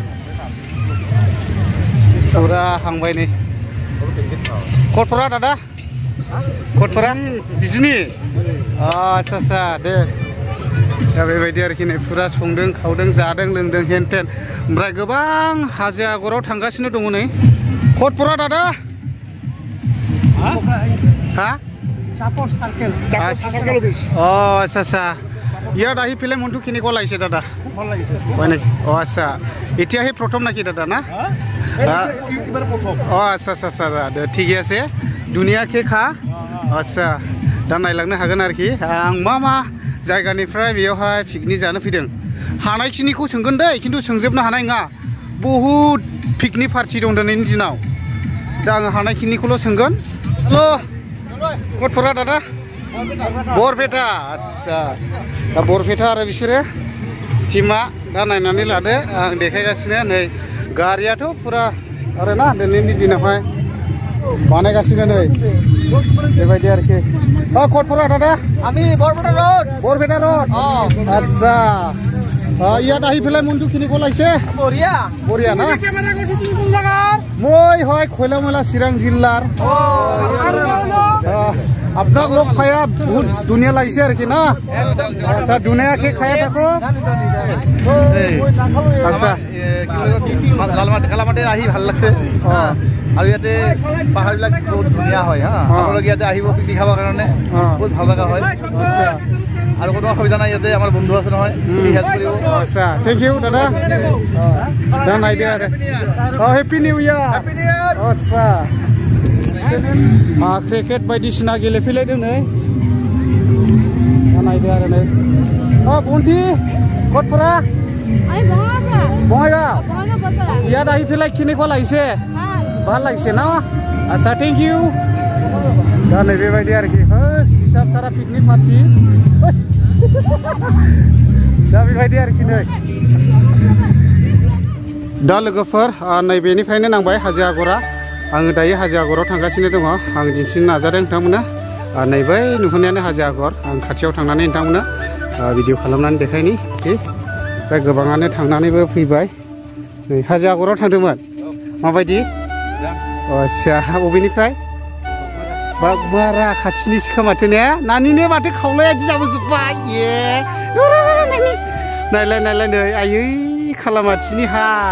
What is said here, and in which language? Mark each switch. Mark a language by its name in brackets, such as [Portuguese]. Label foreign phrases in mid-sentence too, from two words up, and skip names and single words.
[Bodo] फुरा हांबाय नै कटपुरा दादा कटपुरा बिजिनि आच्छा दे दा बेबायदि आरोखि नै फुरा संदों खावदों जादों लोंदों हेन टेन ओमफ्राय गोबां हाजो आगराव थांगासिनो दङ नै कटपुरा दादा [Assamese] हा আচ্ছা ইয়াত আহি পেলাই মনটো কেনেকুৱা লাগিছে দাদা হয় নেকি আচ্ছা এতিয়া আহি প্ৰথম নাকি দাদা না আচ্ছা ঠিকে আছে ধুনীয়াকৈ খা আচ্ছা [Bodo] दा नायलांनो हागोन आरोखि आं मा जायगानिफ्राय बेयावहाय पिकनिक जानो फैदों हानायखिनिखौ सोंगोन दै खिन्थु सोंजोबनो हानाय नङा बहुद [English] picnic party [Bodo] दं दिनैनि दिनाव दा आङो हानायखिनिखौल' सोंगोन हेल' कटपुरा दादा बरपेटा आच्छा दा बरपेटा आरो बिसोरो टिमा दा नायनानै लादो आं देखायगासिनो नै गारियाथ' फुरा आरोना दिनैनि दिनावहाय बानायगासिनो नै बेबायदि आरोखि कटपुरा दादा [Assamese] আমি बरपेटा रड आच्छा ইয়াত আহি পেলাই মনটো কেনেকুৱা লাগিছে বঢ়িয়া না মই হয় খৈলামলা চিৰাং জিলাৰ আপোনাক লগ পায়া বহুত ধুনীয়া লাগিছে আৰকি না আচ্ছা ধুনীয়াকৈ খাই থাকো আচ্ছা কালামাটি আহি ভাল লাগছে আৰু ইয়াতে পাহাৰবিলাক বহুত ধুনীয়া হয় আপোনালোক ইয়াতে আহিব পিকনিক খাবৰ কাৰণে বহুত ভাল লগা হয় আৰু কোনো অসুবিধা নাই ইয়াতে আমাৰ বন্ধু আছে নহয় হেল্প কৰিব আচ্ছা [English] thank you [Assamese] দাদা [Bodo] दा नायदो आरो [English] happy new year [Assamese] आच्छा [Bodo] क्रिकेट बायदिसिना गेलेफैलायदों नै दा नायदो आरो नै बन्थि कटपुरा बङाइगाव [Assamese] ইয়াত আহি পেলাই কেনেকুৱা লাগিছে ভাল লাগিছে না আচ্ছা [English] thank you [Bodo] दा नै बेबायदि आरोखि हिसाब सारा [English] picnic party [Bodo] दा बेबायदि आरोखि नै दा लोगोफोर नैबेनिफ्रायनो नांबाय हाजो आगरा आङो दायो हाजो आगराव थांगासिनो दङ आं दिन्थिनो नाजादों नोंथांमोना नैबै नुहुरनायानो हाजो आगर आं खाथियाव थांनानै नोंथांमोना भिडिअ खालामनानै देखायनि दा गोबाङानो थांनानैबो फैबाय नै हाजो आगराव थांदोंमोन माबायदि आच्छा बबेनिफ्राय बारा खाथिनिसो खोमाथो ने नानिनो माथो खावलाया दि जाबोजोब्बाय ए नायलाय नै आयै खालामाथिनि हा